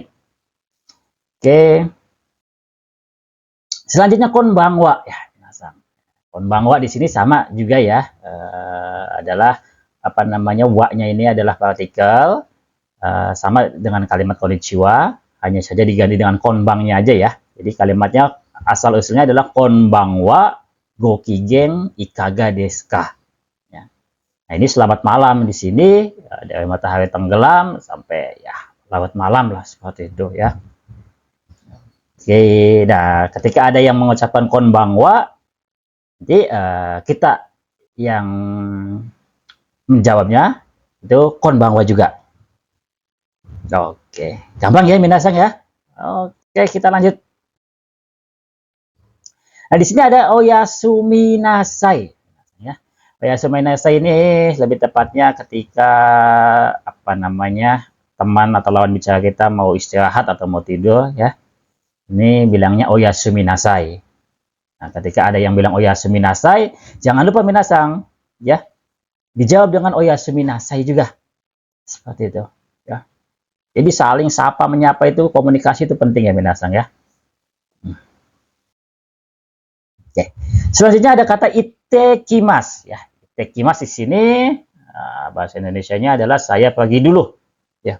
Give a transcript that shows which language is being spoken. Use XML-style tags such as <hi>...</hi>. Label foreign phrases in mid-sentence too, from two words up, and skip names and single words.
<id>Oke, selanjutnya konbanwa ya. Konbanwa di sini sama juga ya, adalah wa-nya ini adalah partikel sama dengan kalimat konnichiwa, hanya saja diganti dengan konbangnya aja ya. Jadi kalimatnya asal usulnya adalah</id> <ja>こんばんは ごきげん いかが ですか.</ja> <id>Ya. Nah, ini selamat malam di sini dari matahari tenggelam sampai ya larut malam lah, seperti itu ya. Oke, nah ketika ada yang mengucapkan konbanwa, jadi kita yang menjawabnya itu konbanwa juga. Oke, gampang ya minasan ya. Oke, kita lanjut. Nah, di sini ada</id> <ja>おやすみなさい.</ja> <id>Ya.</id> <ja>おやすみなさい</ja> <id>ini lebih tepatnya ketika teman atau lawan bicara kita mau istirahat atau mau tidur ya. Ini bilangnya</id> <ja>おやすみなさい.</ja> <id>Nah, ketika ada yang bilang</id> <ja>おやすみなさい,</ja> <id>jangan lupa minasan ya. Dijawab dengan</id> <ja>おやすみなさい</ja> <id>juga. Seperti itu ya. Jadi saling sapa menyapa itu, komunikasi itu penting ya minasan ya. Oke. Selanjutnya ada kata itekimas ya. Itekimas di sini bahasa Indonesianya adalah saya pergi dulu ya.</id>